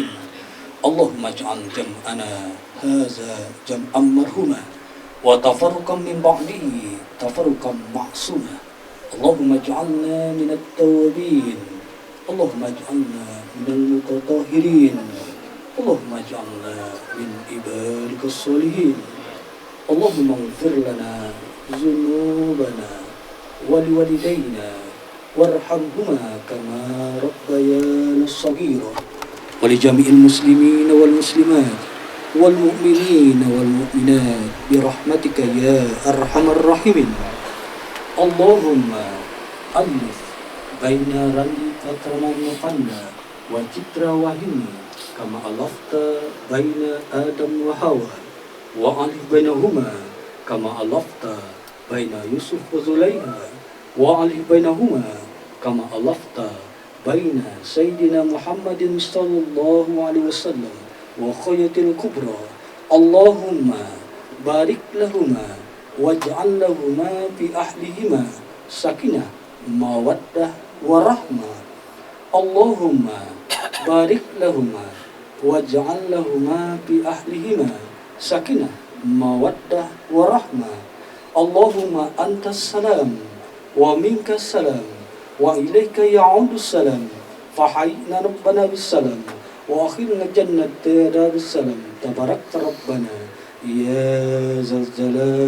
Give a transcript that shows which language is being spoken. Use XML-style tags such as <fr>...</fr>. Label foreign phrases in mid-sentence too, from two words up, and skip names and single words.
<ar>اللهم اجعل جمعنا هذا جمعا مرحوما وتفرقنا من بعده تفرقا معصوما. اللهم اجعلنا من التوابين اللهم اجعلنا من المتطهرين اللهم اجعلنا من عبادك الصالحين. اللهم اغفر لنا ذنوبنا ولوالدينا وارحمهما كما ربيانا صغيرا ولجميع المسلمين والمسلمات والمؤمنين والمؤمنات برحمتك يا أرحم الراحمين. اللهم ألف بين Randi Pratama Novanda و Citra Wahyuni كما ألفت بين Adam و Hawa وألف بينهما كما ألفت بين Yusuf و Zulaikha وألف بينهما كما ألفت بين سيدنا محمد صلى الله عليه وسلم وخية الكبرى اللهم بارك لهما واجعل لهما في أهلهما سكينة مودة ورحمة اللهم بارك لهما واجعل لهما في أهلهما سكينة مودة ورحمة اللهم أنت السلام ومنك السلام وإليك يعود السلام فحينا ربنا بالسلام وأخرنا جنة دار السلام تبارك ربنا يا ذا الجلال</ar>